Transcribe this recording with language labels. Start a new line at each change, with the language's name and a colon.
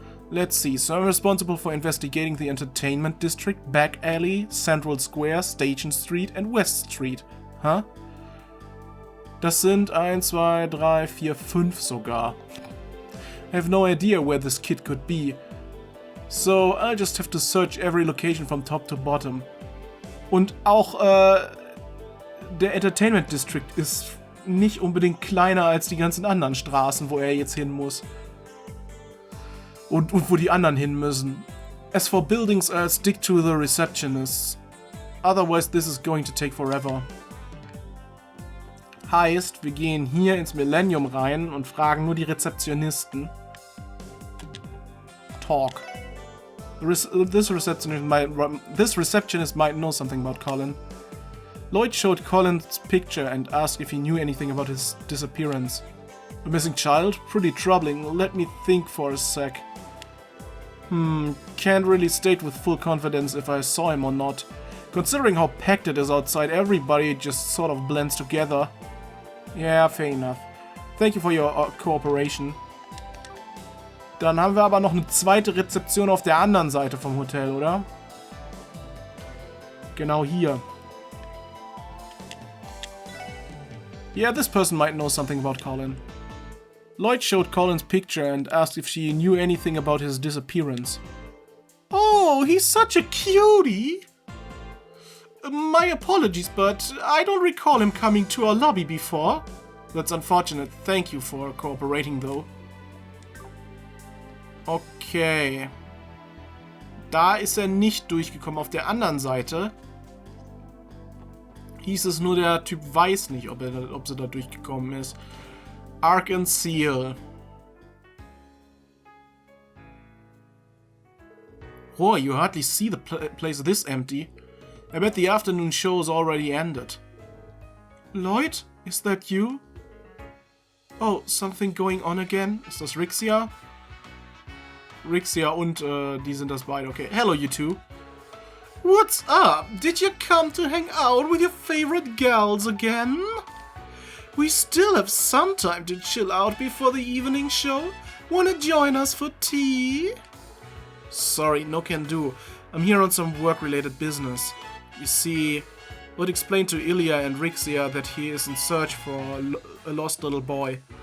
English: Let's see, so I'm responsible for investigating the Entertainment District, Back Alley, Central Square, Station Street and West Street. Huh?
German: Das sind 1, 2, 3, 4, 5 sogar.
English: I have no idea where this kid could be. So I'll just have to search every location from top to bottom.
German: Und auch der Entertainment District ist nicht unbedingt kleiner als die ganzen anderen Straßen, wo er jetzt hin muss. Und wo die anderen hin müssen.
English: As for buildings, I'll stick to the receptionists. Otherwise this is going to take forever.
German: Heißt, wir gehen hier ins Millennium rein und fragen nur die Rezeptionisten.
English: Talk. This receptionist might know something about Colin. Lloyd showed Colin's picture and asked if he knew anything about his disappearance. A missing child? Pretty troubling. Let me think for a sec. Can't really state with full confidence if I saw him or not. Considering how packed it is outside, everybody just sort of blends together. Yeah, fair enough. Thank you for your cooperation.
German: Dann haben wir aber noch eine zweite Rezeption auf der anderen Seite vom Hotel, oder? Genau hier.
English: Yeah, this person might know something about Colin. Lloyd showed Colin's picture and asked if she knew anything about his disappearance. Oh, he's such a cutie! My apologies, but I don't recall him coming to our lobby before. That's unfortunate. Thank you for cooperating, though. Okay.
German: Da ist er nicht durchgekommen. Auf der anderen Seite hieß es nur, der Typ weiß nicht, ob sie da durchgekommen ist.
English: Arc and Seal. Oh, you hardly see the place this empty. I bet the afternoon show's already ended. Lloyd, is that you? Oh, something going on again?
German: Ist das Rixia? Rixia und die sind das beide.
English: Okay, hello you two. What's up? Did you come to hang out with your favorite gals again? We still have some time to chill out before the evening show. Wanna join us for tea? Sorry, no can do. I'm here on some work-related business. You see, Lloyd explained to Ilya and Rixia that he is in search for a lost little boy.